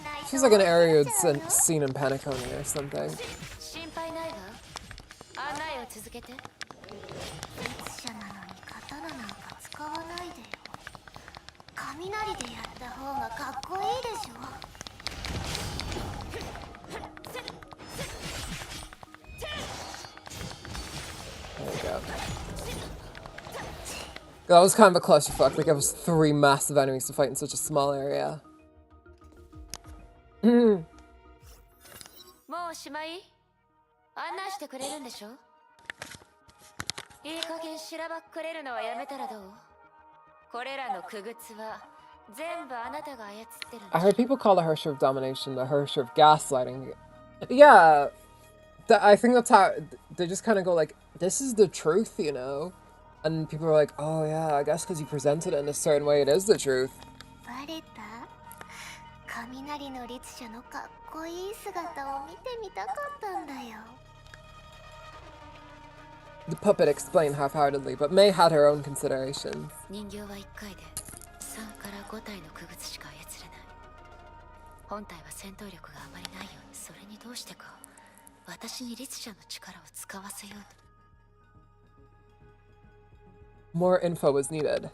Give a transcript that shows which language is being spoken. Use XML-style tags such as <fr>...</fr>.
<en>She's like an area seen in Panic-Oni or something.</en> <ja>心配ないわ。案内を続けて。列車なのに刀なんか使わないでよ。雷でやった方がかっこいいでしょ。</ja> <en>There we go. That was kind of a clusterfuck. Like, it was 3 massive enemies to fight in such a small area.</en> <ja>もうおしまい？案内してくれるんでしょ？いい加減しらばっくれるのはやめたらどう？これらの傀儡は全部あなたが操ってるんだ。</ja> <en>I heard people call the Hersher of Domination the Hersher of Gaslighting. Yeah, I think that's how they just kind of go like, this is the truth, you know? And people are like, oh yeah, I guess because you presented it in a certain way, it is the truth.</en> <ja>バレた？雷の律者のかっこいい姿を見てみたかったんだよ。</ja> <en>The puppet explained half-heartedly, but May had her own considerations.</en> <ja>人形は1回で3から5体の傀儡しか操れない。本体は戦闘力があまりないように、それにどうしてか私に律者の力を使わせようと。</ja> <en>More info was needed.</en>